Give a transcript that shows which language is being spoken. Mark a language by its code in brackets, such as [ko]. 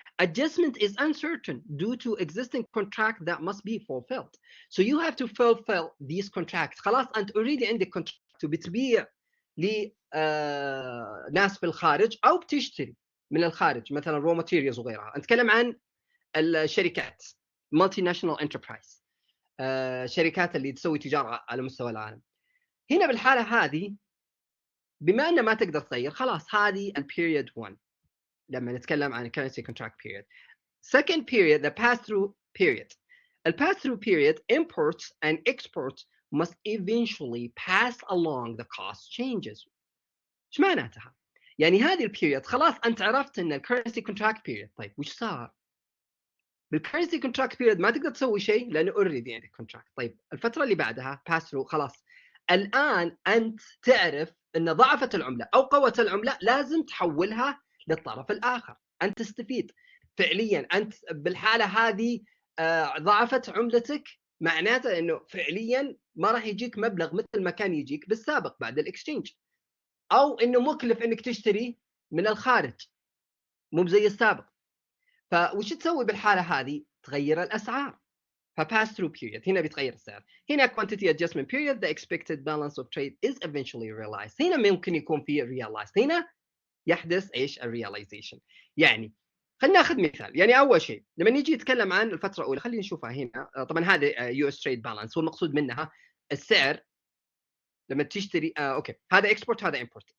[en] Adjustment is uncertain due to existing contract that must be fulfilled. So you have to fulfill these contracts. [ar] خلاص أنت already عندك contract وبتبيع لناس في الخارج أو بتشتري من الخارج مثلا raw materials وغيرها. نتكلم عن الشركات multinational enterprise، شركات اللي تسوي تجارة على مستوى العالم. هنا بالحالة هذه بما أنه ما تقدر تغير، خلاص هذه البيريود 1 لما نتكلم عن currency contract period. [en] Second period, the pass-through period. The pass-through period, imports and exports must eventually pass along the cost changes. [ar] ايش معناتها؟ يعني هذه البيريود خلاص أنت عرفت أن currency contract period. طيب وش صار؟ بالcurrency contract period ما تقدر تسوي شيء لأنه already عندك contract. طيب الفترة اللي بعدها pass-through، خلاص الآن أنت تعرف أن ضعفت العملة أو قوت العملة، لازم تحولها للطرف الآخر، أنت تستفيد. فعليا انت بالحاله هذه ضعفت عملتك، معناته انه فعليا ما راح يجيك مبلغ مثل ما كان يجيك بالسابق بعد الاكسشينج، او انه مكلف انك تشتري من الخارج مو زي السابق. فوش تسوي بالحاله هذه؟ تغير الاسعار. فpass through period هنا بيتغير السعر. [en] هنا quantity adjustment period the expected balance of trade is eventually realized. [ar] هنا ممكن يكون في realized. هنا يحدث ايش؟ الرياليزيشن. يعني خلينا ناخذ مثال. يعني اول شيء لما نيجي نتكلم عن الفتره الاولى خلينا نشوفها هنا. طبعا هذا يو اس تريد بالانس، والمقصود منها السعر لما تشتري اوكي هذا اكسبورت هذا امبورت.